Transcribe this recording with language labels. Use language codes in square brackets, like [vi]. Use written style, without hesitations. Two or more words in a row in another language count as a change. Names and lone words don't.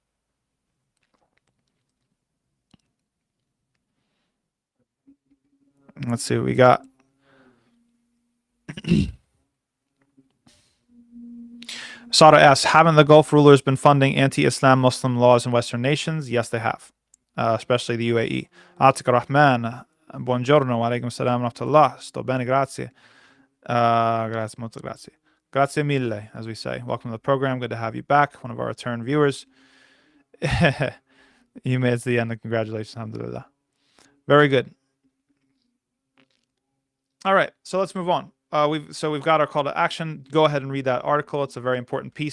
[en] Let's see what we got. Sada asks, haven't the Gulf rulers been funding anti-Islam Muslim laws in Western nations? Yes, they have, especially the UAE. [ar] Atik Rahman, buongiorno, عليكم السلام ورحمة الله, [it] sto bene, grazie. Grazie, molto grazie. Grazie mille, [en] as we say. Welcome to the program. Good to have you back, one of our return viewers. You made it to the end. Congratulations, alhamdulillah. Very good. All right, so let's move on. We've got our call to action. Go ahead and read that article. It's a very important piece.